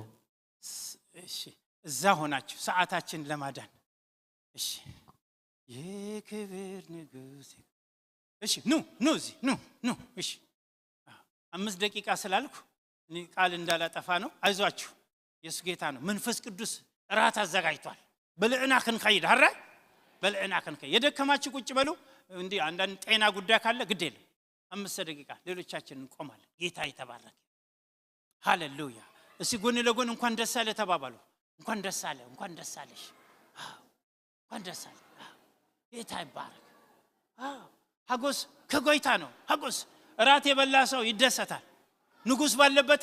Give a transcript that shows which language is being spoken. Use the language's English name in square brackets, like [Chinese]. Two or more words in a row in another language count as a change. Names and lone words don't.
[Amharic] እሺ እዛ ሆናችሁ ሰዓታችን ለማዳን እሺ የክብር ንጉስ እሺ ኑ እሺ 5 ደቂቃ ስላልኩ ቃል እንዳላጠፋ ነው አይዟችሁ ኢየሱስ ጌታ ነው መንፈስ ቅዱስ ራት አዘጋጅቷል [Tigrinya] በልዕና ክንከይድ ሀረ በልዕና ክንከይድ [Amharic] የደከማችሁ ቁጭ በሉ እንዴ አንዳንድ ጤና ጉዳይ ካለ ግድ የለም 5 ደቂቃ ሌሎቻችን እንቆማለን ጌታ ይተባረክ ሃሌሉያ እሺ ጎን ለጎን እንኳን ደስ አለ ተባባሉ እንኳን ደስ አለ እንኳን ደስ አለሽ እንኳን ደስ አለ ጌታ ይባረክ ሀጎስ ከጎይታ ነው ሀጎስ ራት የበላ ሰው ይደሰታል ንጉስ ባለበት